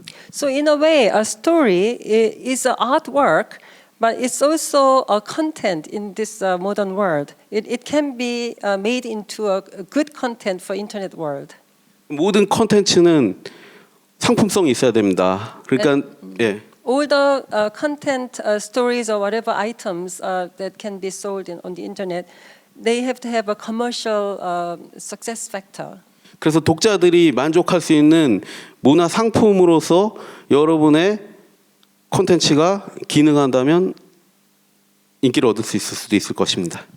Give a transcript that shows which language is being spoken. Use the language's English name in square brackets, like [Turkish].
[English] So in a way, a story is an artwork, but it's also a content in this modern world. It can be made into a good content for internet world. [Korean] 모든 콘텐츠는 상품성이 있어야 됩니다. 그러니까 [English] All the content, stories, or whatever items that can be sold on the internet, they have to have a commercial success factor. [Korean] 그래서 독자들이 만족할 수 있는 문화 상품으로서 여러분의 콘텐츠가 기능한다면 인기를 얻을 수 있을 수도 있을 것입니다.